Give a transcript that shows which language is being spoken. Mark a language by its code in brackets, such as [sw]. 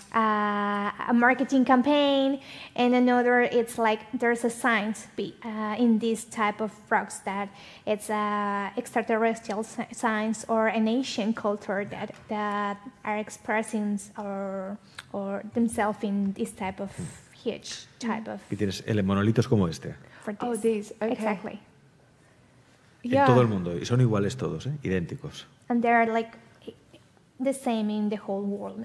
[en] a marketing campaign, and another it's like there's a science in this type of frogs that it's extraterrestrial science or an Asian culture that are expressing or themselves in this type of huge type of. [es] Y tienes monolitos como este. [en] For this. Oh, these. Okay. Exactly. Yeah. [es] En todo el mundo. Y son iguales todos, idénticos. [en] And they're like the same in the whole world.